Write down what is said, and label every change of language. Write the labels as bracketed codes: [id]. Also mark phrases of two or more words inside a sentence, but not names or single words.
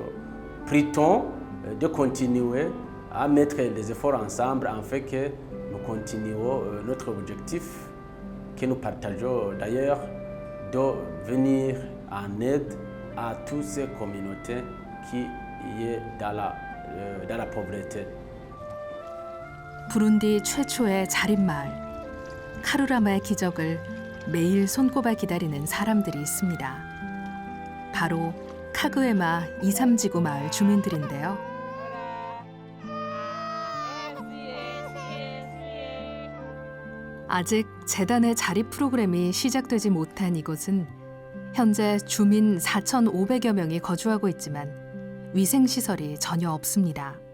[fr] Prie-t-on de continuer à mettre des efforts ensemble afin que nous continuons notre objectif que nous partageons d'ailleurs de venir en aide à toutes ces communautés qui est dans la pauvreté. [ko] 부룬디 최초의 자립마을 카루라마의 기적을 매일 손꼽아 기다리는 사람들이 있습니다. 바로 카그에마 2, 3지구 마을 주민들인데요. 아직 재단의 자립 프로그램이 시작되지 못한 이곳은 현재 주민 4,500여 명이 거주하고 있지만 위생시설이 전혀 없습니다.